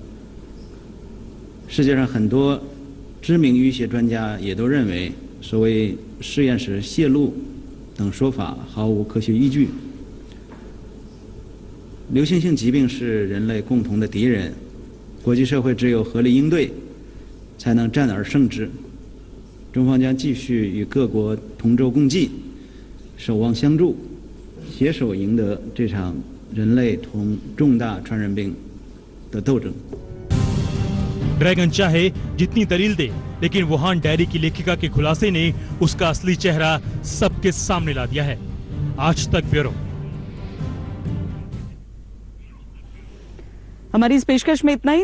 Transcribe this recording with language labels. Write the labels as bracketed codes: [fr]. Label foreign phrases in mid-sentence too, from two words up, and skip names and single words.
[zh] 世界上很多知名医学专家也都认为，所谓实验室泄露等说法毫无科学依据， 流行性疾病是人类共同的敌人，国际社会只有合力应对，才能战而胜之。中方将继续与各国同舟共济，守望相助，携手赢得这场人类同重大传染病的斗争。 [hi] ड्रैगन चाहे जितनी दलील दे, लेकिन वुहान डायरी की लेखिका के खुलासे ने उसका असली चेहरा सबके सामने ला दिया है। आज तक ब्यूरो। हमारी इस पेशकश में इतना ही।